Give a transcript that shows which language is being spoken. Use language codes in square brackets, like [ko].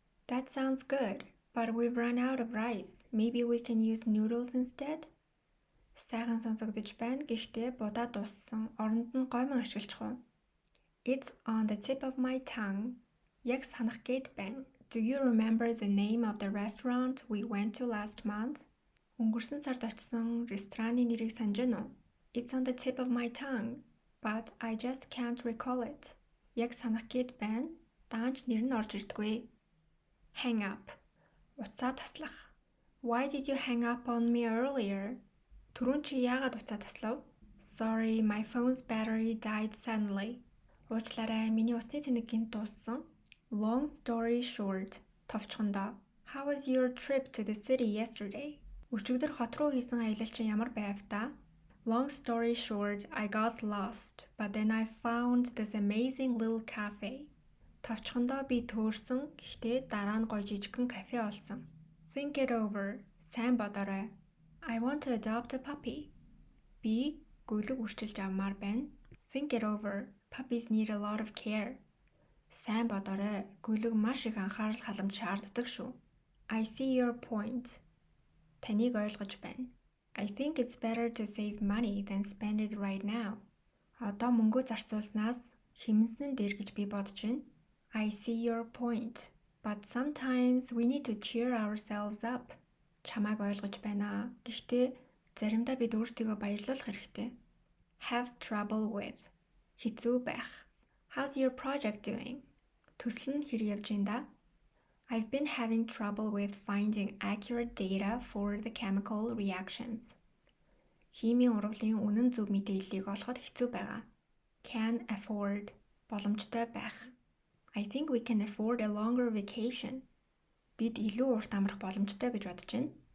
[en] That sounds good, but we've run out of rice. Maybe we can use noodles instead? [mn] Сайхан сонсогдож байна. Гэхдээ будаа дууссан. Оронд нь гоймон ашиглах уу? [en] It's on the tip of my tongue. [mn] Яг санах гээд байна. [en] Do you remember the name of the restaurant we went to last month? [mn] Өнгөрсөн сард очсон рестораны нэрийг санаж байна уу? [en] It's on the tip of my tongue, but I just can't recall it. [mn] Яг санах гээд байна. Даанч нэр нь орж ирдэггүй. [en] Hang up. [mn] Уцаа таслах. [en] Why did you hang up on me earlier? [mn] Түрүүн чи яагаад уцаа таслав? [en] Sorry, my phone's battery died suddenly. [mn] Уучлаарай, миний усны тэнэг гинт дууссан. [en] Long story short. [mn] Товчхондоо. [en] How was your trip to the city yesterday? [mn] Өчигдөр хот руу хийсэн аялал чинь ямар байв та? [en] Long story short, I got lost, but then I found this amazing little cafe. [mn] Товчхондоо би төөрсөн, гэхдээ дараа нь гоё жижигхэн кафе олсон. [en] Think it over. [mn] Сайн бодоорой. [en] I want to adopt a puppy. [mn] Би гөлөг үрчилж авмаар байна. [en] Think it over. Puppies need a lot of care. [mn] Сайн бодоорой. Гөлөг маш их анхаарал халамж шаарддаг шүү. [en] I see your point. [mn] Таныг ойлгож байна. [en] I think it's better to save money than spend it right now. [mn] Одоо мөнгө зарцуулснаас хэмнэсэн нь дээр гэж би бодож байна. [en] I see your point. But sometimes we need to cheer ourselves up. [mn] Чамайг ойлгож байна. Гэхдээ заримдаа бид өөрсдийгөө баярлуулах хэрэгтэй. [en] Have trouble with. [mn] Хэцүү байх. [en] How's your project doing? [mn] Төсөл нь хэрэг явж байна да? [en] I've been having trouble with finding accurate data for the chemical reactions. [mn] Химийн урвалын үнэн зөв мэдээллийг олоход хэцүү байгаа. [en] Can afford. [mn] Боломжтой байх. [en] I think we can afford a longer vacation. [mn] Бид илүү урт амрах боломжтой гэж бодож байна.